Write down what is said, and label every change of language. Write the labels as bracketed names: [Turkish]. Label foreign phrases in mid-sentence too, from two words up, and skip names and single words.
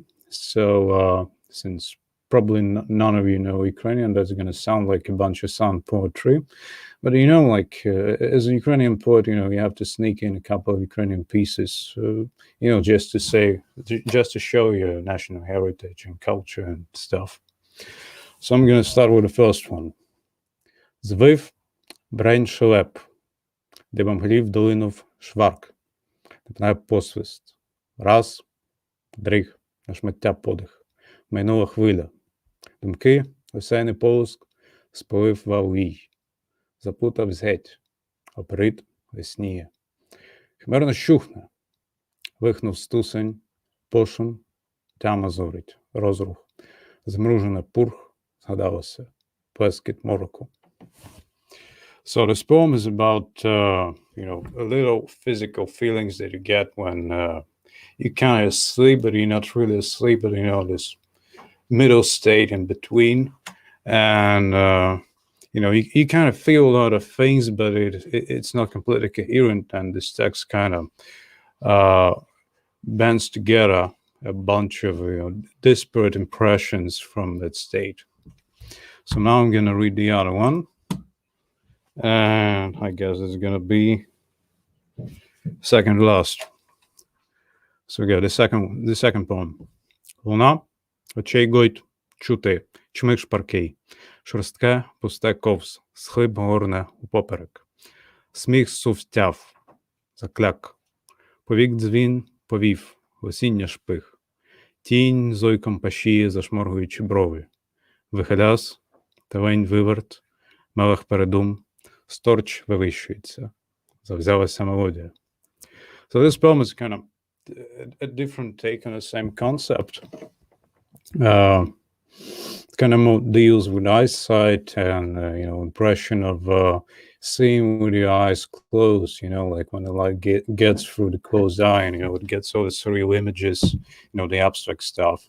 [English] So since probably none of you know Ukrainian, that's going to sound like a bunch of sound poetry. But as a Ukrainian poet, you have to sneak in a couple of Ukrainian pieces, just to show your national heritage and culture and stuff. So I'm going to start with the first one. [Ukrainian] Звив брень шелеп, де мглів долинув шварк, типнає посвист. Раз, дриг, аж миття подих. Майнула хвиля. Думки, осяйний полоск, спалив валвій. Запутав геть, оперит весніє. Химерно щухне. Вихнув стусень, пошум, тяма зорить, розрух. Змружене пурх, згадалося, плескіт мороку. [English] So this poem is about, a little physical feelings that you get when you're kind of asleep, but you're not really asleep, but this middle state in between. And, you kind of feel a lot of things, but it's not completely coherent. And this text kind of bands together a bunch of disparate impressions from that state. So now I'm going to read the other one. And I guess it's going to be second last. So we got the second poem. [Ukrainian] Луна, очей гойт, чути, чмик шпаркий, шорстке, пусте ковз, схлип горне упоперек. Сміх сувтяв, закляк, повік дзвін, повів, осіння шпих, тінь зойком пашіє, зашморгуючи брови, вихиляс, тавень виверт, мелех передум, сторч вивищується, завзялася мелодія. [English] So this poem is kind of a different take on the same concept. Kind of more deals with eyesight and impression of seeing with your eyes closed, like when the light gets through the closed eye and it gets all the surreal images, the abstract stuff.